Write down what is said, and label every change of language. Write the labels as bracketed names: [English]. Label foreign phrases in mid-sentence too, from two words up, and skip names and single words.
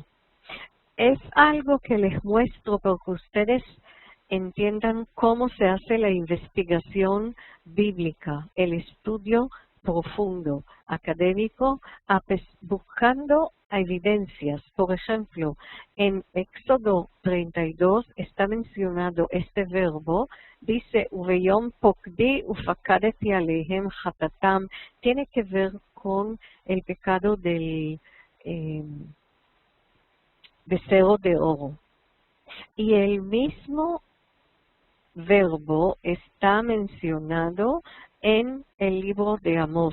[Spanish] Es algo que les muestro para que ustedes entiendan cómo se hace la investigación bíblica, el estudio profundo, académico, buscando evidencias. Por ejemplo, en Éxodo 32 está mencionado este verbo, dice, [Hebrew] וביום פקדי ופקדתי עליהם חטאתם, [Spanish] tiene que ver con el pecado del becerro de oro. Y el mismo verbo está mencionado en el libro de Amós.